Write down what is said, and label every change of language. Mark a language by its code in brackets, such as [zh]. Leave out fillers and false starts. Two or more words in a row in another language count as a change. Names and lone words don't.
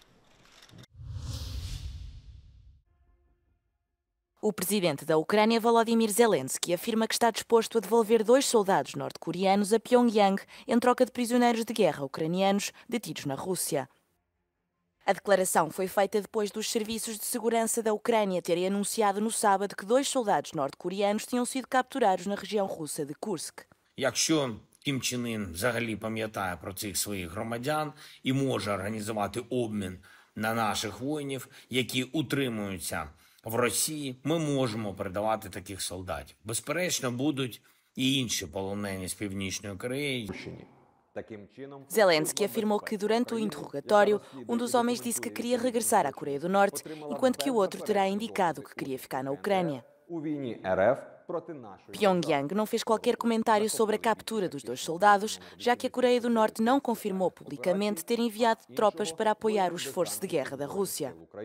[pt] O presidente da Ucrânia, Volodymyr Zelensky, afirma que está disposto a devolver 2 soldados norte-coreanos a Pyongyang em troca de prisioneiros de guerra ucranianos detidos na Rússia. A declaração foi feita depois dos serviços de segurança da Ucrânia terem anunciado no sábado que 2 soldados norte-coreanos tinham sido capturados na região russa de Kursk. [uk] Якщо Кім Чен Ін взагалі пам'ятає про цих своїх громадян і може організувати обмін на наших воїнів, які утримуються в Росії, ми можемо передавати таких солдатів. Безперечно, будуть і інші полонені з Північної Кореї. [pt] Zelensky afirmou que, durante o interrogatório, um dos homens disse que queria regressar à Coreia do Norte, enquanto que o outro terá indicado que queria ficar na Ucrânia. Pyongyang não fez qualquer comentário sobre a captura dos 2 soldados, já que a Coreia do Norte não confirmou publicamente ter enviado tropas para apoiar o esforço de guerra da Rússia.